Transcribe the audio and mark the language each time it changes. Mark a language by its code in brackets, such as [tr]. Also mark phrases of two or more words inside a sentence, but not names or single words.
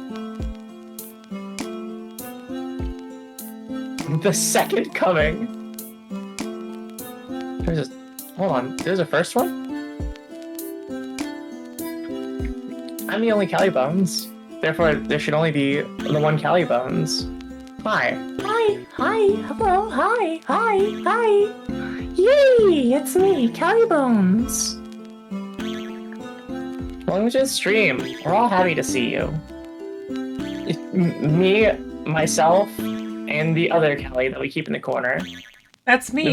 [en] The second coming. Hold on, there's a first one? I'm the only Callibones. Therefore, there should only be the one Callibones. Hi. Hi, hi, hello, hi, hi, hi. Yay, it's me, Callibones. Welcome to the stream. We're all happy to see you. Me, myself, and the other Callie that we keep in the corner. That's me.